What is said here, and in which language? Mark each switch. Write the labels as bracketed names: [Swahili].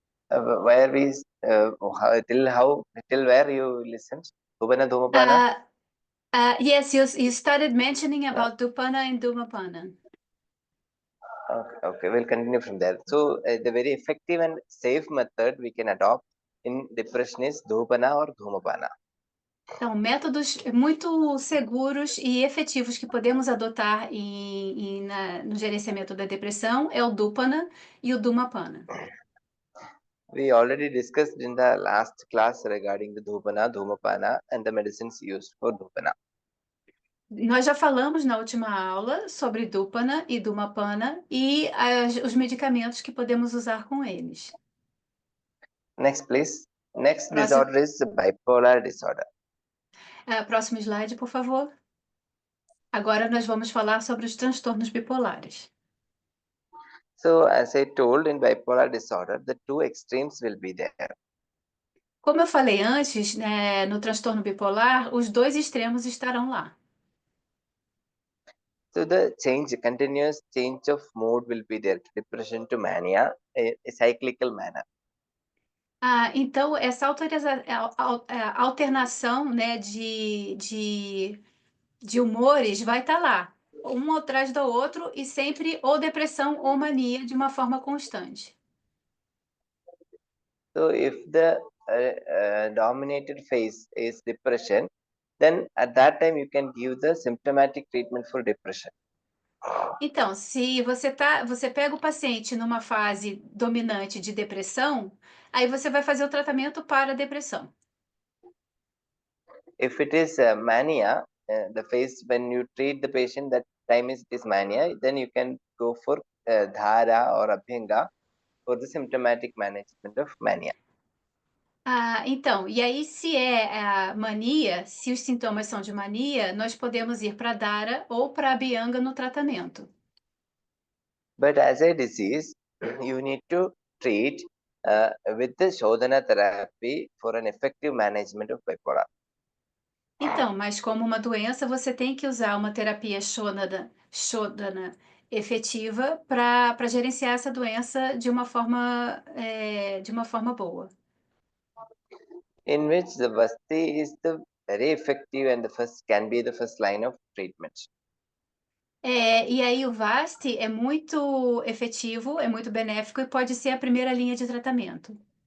[English] Where we till where you listened? Dhupana Dhumapana? Yes, you started mentioning about Dupana and Dhumapana. Okay, we'll continue from there. So the very effective and safe method we can adopt in depression is Dhupana or Dhumapana. [Portuguese] Então, métodos muito seguros e efetivos que podemos adotar no gerenciamento da depressão é o Dupana e o Dhumapana. [English] We already discussed in the last class regarding the Dhupana, Dhumapana and the medicines used for Dhupana. [Portuguese] Nós já falamos na última aula sobre Dupana e Dhumapana e os medicamentos que podemos usar com eles. [English] Next, please. Next [Portuguese] Próximo. [English] disorder is bipolar disorder. [Portuguese] Próximo slide, por favor. Agora nós vamos falar sobre os transtornos bipolares. [English] So, as I told, in bipolar disorder, the two extremes will be there. [Portuguese] Como eu falei antes, né, no transtorno bipolar, os dois extremos estarão lá. [English] So the continuous change of mood will be there, depression to mania, a cyclical manner. [Portuguese] Então, essa alternação, né, de humores vai estar lá, um atrás do outro e sempre ou depressão ou mania de uma forma constante. [English] So if the dominated phase is depression, then at that time you can give the symptomatic treatment for depression. [Portuguese] Então, se você pega o paciente numa fase dominante de depressão, aí você vai fazer o tratamento para a depressão. [English] If it is mania, the phase when you treat the patient, that time it is mania, then you can go for dhara or abhyanga for the symptomatic management of mania. [Portuguese] Então, e aí se é a mania, se os sintomas são de mania, nós podemos ir para Dara ou para Abhyanga no tratamento. [English] But as a disease, you need to treat with the Shodhana therapy for an effective management of bipolar. [Portuguese] Então, mas como uma doença, você tem que usar uma terapia Shodhana efetiva para gerenciar essa doença de uma forma boa. [English] In which the Vasti is the very effective and can be the first line of treatment. [Portuguese] E aí o Vasti é muito efetivo, é muito benéfico e pode ser a primeira linha de tratamento.